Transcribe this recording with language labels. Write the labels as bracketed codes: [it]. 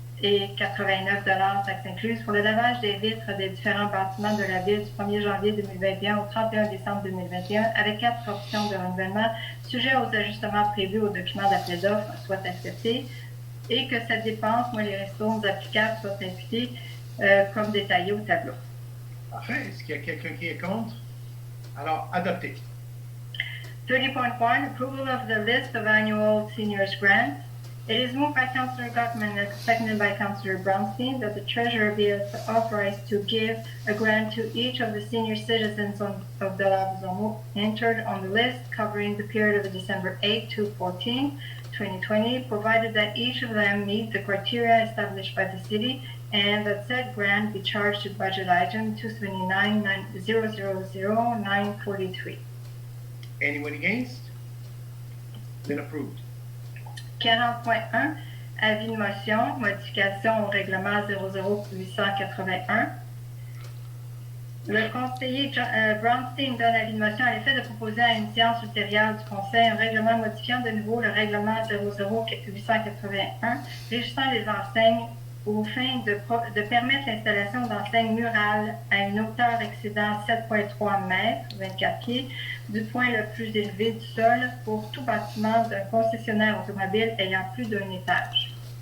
[fr] et 89 taxes incluses pour le lavage des vitres des différents bâtiments de la ville du 1er janvier 2021 au 31 décembre 2021 avec 4 options de renouvellement sujet aux ajustements prévus au document d'appel d'offres soient acceptés et que cette dépense, moins les ristournes applicables, soient imputées comme détaillé au tableau. Parfait. Est-ce qu'il y a quelqu'un qui est contre? Alors, adopté. [en] 30.1, approval of the list of annual seniors grants. It is moved by Councillor Gottman and seconded by Councillor Brownstein that the Treasurer be authorized to give a grant to each of the senior citizens of Dollard-des-Ormeaux entered on the list covering the period of December 8 to 14, 2020, provided that each of them meet the criteria established by the city and that said grant be charged to budget item 279-000-943. Anyone against? Then approved. [fr] 40.1, avis de motion, modification au règlement 00881. Le conseiller Brownstein donne avis de motion à l'effet de proposer à une séance ultérieure du Conseil un règlement modifiant de nouveau le règlement 00881 régissant les enseignes au fin de permettre l'installation d'enseignes murales à une hauteur excédant 7,3 mètres, 24 pieds, du point le plus élevé du sol pour tout bâtiment d'un concessionnaire automobile ayant plus d'un étage.